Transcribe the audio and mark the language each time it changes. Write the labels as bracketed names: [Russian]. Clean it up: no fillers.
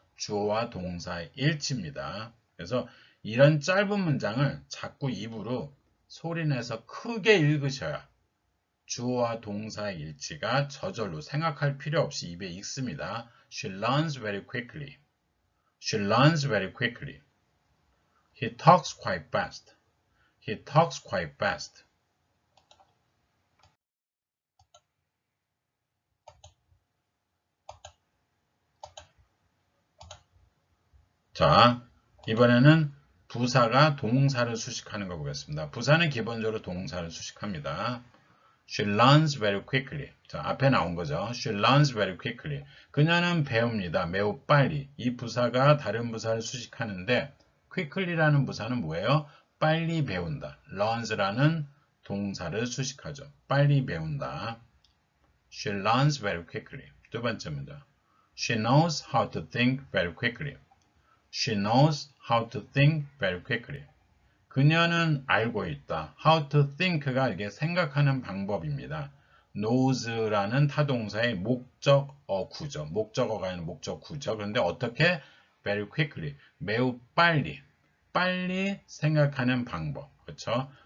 [Korean] 주어와 동사의 일치입니다. 그래서 이런 짧은 문장을 자꾸 입으로 소리내서 크게 읽으셔야 주어와 동사의 일치가 저절로 생각할 필요 없이 입에 익습니다. [English] She learns very quickly. She learns very quickly. He talks quite fast. He talks quite fast. [Korean] 자, 이번에는 부사가 동사를 수식하는 거 보겠습니다. 부사는 기본적으로 동사를 수식합니다. [English] She learns very quickly. [Korean] 자, 앞에 나온 거죠. [English] She learns very quickly. [Korean] 그녀는 배웁니다. 매우 빨리. 이 부사가 다른 부사를 수식하는데 quickly라는 부사는 뭐예요? 빨리 배운다. learns라는 동사를 수식하죠. 빨리 배운다. [English] She learns very quickly. [Korean] 두 번째 문장. [English] She knows how to think very quickly. She knows how to think very quickly. [Korean] 그녀는 알고 있다. [English] How to think [Korean] 가 이게 생각하는 방법입니다. knows라는 타동사의 목적어구죠. 목적어가 아니라 목적구죠. 그런데 어떻게? [English] very quickly. [Korean] 매우 빨리. 빨리 생각하는 방법. 그렇죠?